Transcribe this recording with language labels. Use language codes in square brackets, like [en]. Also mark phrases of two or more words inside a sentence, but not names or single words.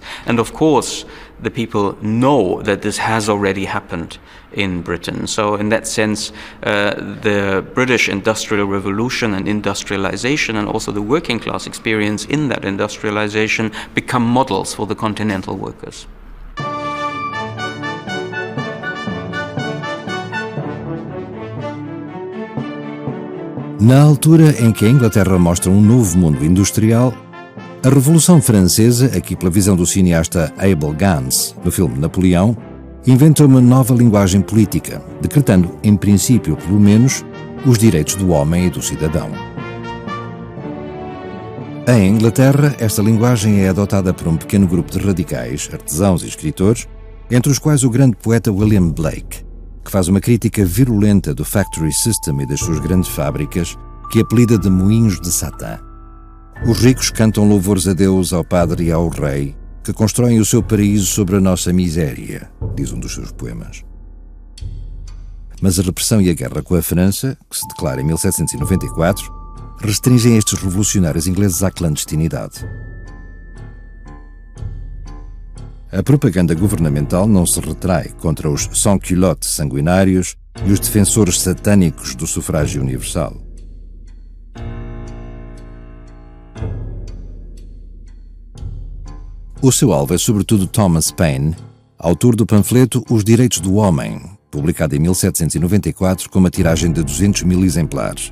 [en] And of course, the people know that this has already happened in Britain. So in that sense, the British Industrial Revolution and industrialization, and also the working class experience in that industrialization, become models for the continental workers. [pt] Na altura em que a Inglaterra mostra um novo mundo industrial, a Revolução Francesa, aqui pela visão do cineasta Abel Gance, no filme Napoleão, inventa uma nova linguagem política, decretando, em princípio pelo menos, os direitos do homem e do cidadão. Em Inglaterra, esta linguagem é adotada por um pequeno grupo de radicais, artesãos e escritores, entre os quais o grande poeta William Blake, que faz uma crítica virulenta do [en] factory system [pt] e das suas grandes fábricas, que apelida de moinhos de Satã. Os ricos cantam louvores a Deus, ao padre e ao rei, que constroem o seu paraíso sobre a nossa miséria, diz um dos seus poemas. Mas a repressão e a guerra com a França, que se declara em 1794, restringem estes revolucionários ingleses à clandestinidade. A propaganda governamental não se retrai contra os sans-culottes sanguinários e os defensores satânicos do sufrágio universal. O seu alvo é sobretudo Thomas Paine, autor do panfleto Os Direitos do Homem, publicado em 1794 com uma tiragem de 200 mil exemplares.